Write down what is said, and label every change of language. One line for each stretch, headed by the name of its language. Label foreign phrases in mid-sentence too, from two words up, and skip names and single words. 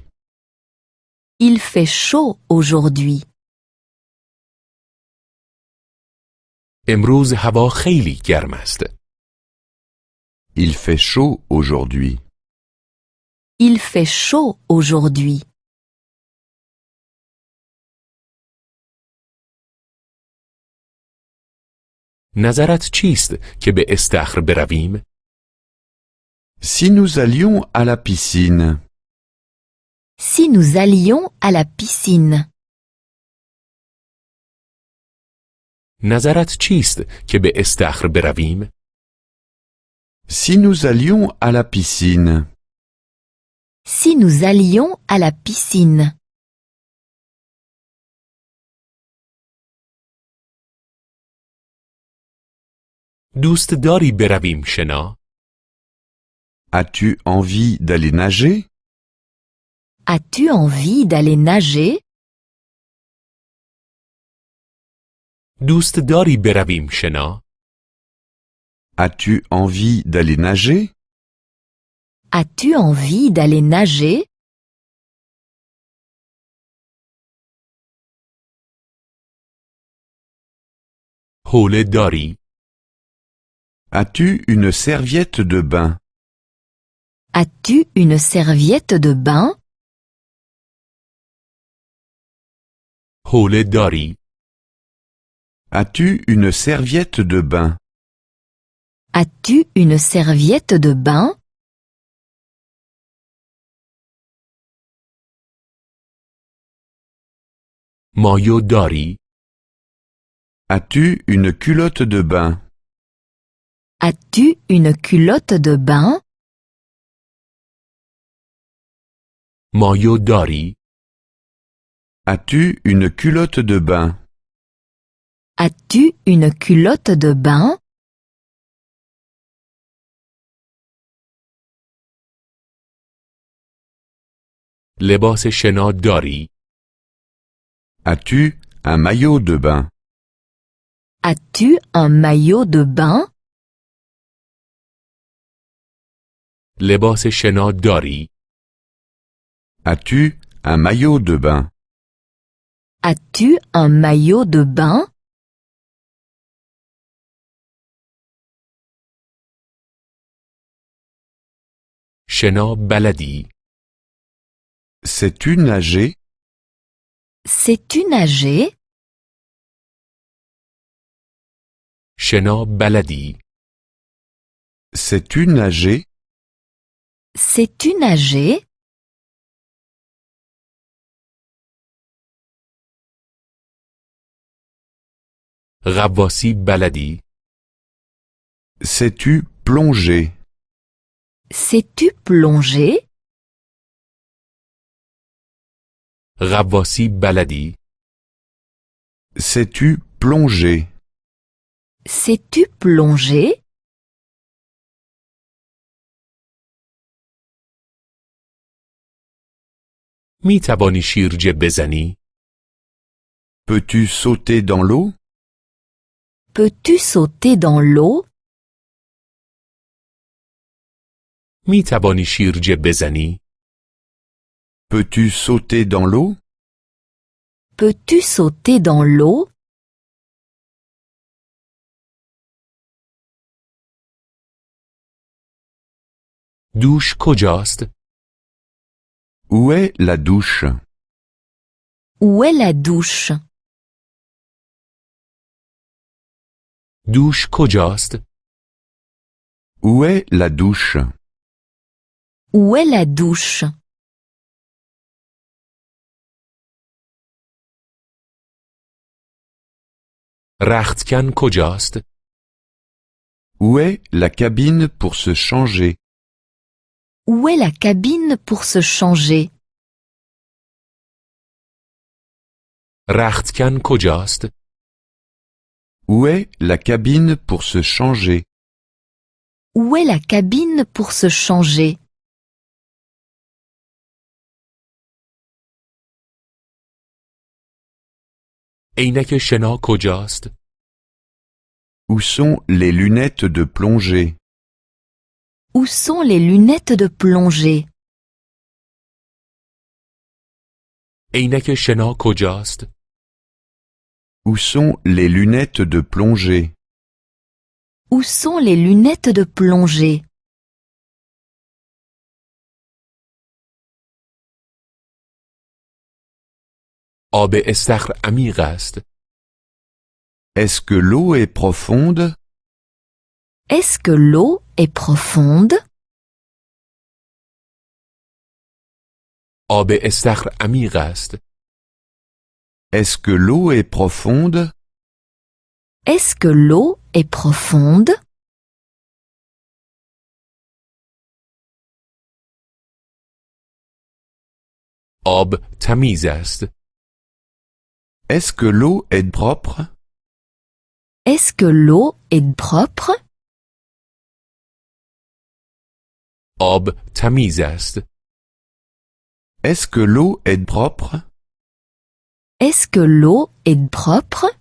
French: Il fait chaud aujourd'hui.
Persian: امروز هوا خیلی گرم است.
French: Il fait chaud aujourd'hui. Il fait chaud aujourd'hui.
Persian: نظرت چیست که به استخر برویم؟
French: Si nous allions à la piscine. Si nous allions à la piscine.
Persian: نظرت چیست که به استخر برویم؟
French: Si nous allions à la piscine. Si nous allions à la piscine.
Persian: دوست داری برویم شنا؟
French: As-tu envie d'aller nager? As-tu envie d'aller nager?
Persian: دوست داری برویم شنا؟
French: As-tu envie d'aller nager? As-tu envie d'aller nager?
Persian: حوله داری؟
French: As-tu une serviette de bain? As-tu une serviette de bain?
Persian: حوله داری؟
French: As-tu une serviette de bain? As-tu une serviette de bain?
Persian: مایو داری؟
French: As-tu une culotte de bain? As-tu une culotte de bain?
Persian: مایو داری؟
French: As-tu une culotte de bain? As-tu une culotte de bain?
Persian: لباس شنا داری؟
French: As-tu un maillot de bain? As-tu un maillot de bain?
Persian: لباس شنا داری؟
French: As-tu un maillot de bain? As-tu un maillot de bain?
Persian: شنا بلدی؟
French: Sais-tu nager? Sais-tu nager?
Persian: شنا بلدی؟
French: Sais-tu nager? Sais-tu nager?
Persian: غواصی بلدی؟
French: Sais-tu plonger? Sais-tu plonger?
Persian: غواصی بلدی؟
French: Sais-tu plonger? Sais-tu plonger?
Persian: می توانی شیرجه بزنی؟
French: Peux-tu sauter dans l'eau? Peux-tu sauter dans l'eau?
Persian: می توانی شیرجه بزنی؟
French: Peux-tu sauter dans l'eau? Peux-tu sauter dans l'eau?
Persian: دوش کجاست؟
French: Où est la douche? Où est la douche?
Persian: دوش کجاست؟
French: Où est la douche? Où est la douche?
Persian: رختکن کجاست؟
French: Où est la cabine pour se changer? Où est la cabine pour se changer?
Persian: رختکن کجاست؟
French: Où est la cabine pour se changer? Où est la cabine pour se changer?
Persian: عینک شنا کجاست؟
French: Où sont les lunettes de plongée? Où sont les lunettes de plongée?
Persian: عینک شنا کجاست؟
French: Où sont les lunettes de plongée? Où sont les lunettes de plongée?
Persian: آب استخر عمیق است.
French: Est-ce que l'eau est profonde? Est-ce que l'eau est profonde?
Persian: آب استخر عمیق است.
French: Est-ce que l'eau est profonde? Est-ce que l'eau est profonde?
Persian: آب تمیز است.
French: Est-ce que l'eau est propre? Est-ce que l'eau est propre?
Persian: آب تمیز است.
French: Est-ce que l'eau est propre? Est-ce que l'eau est propre?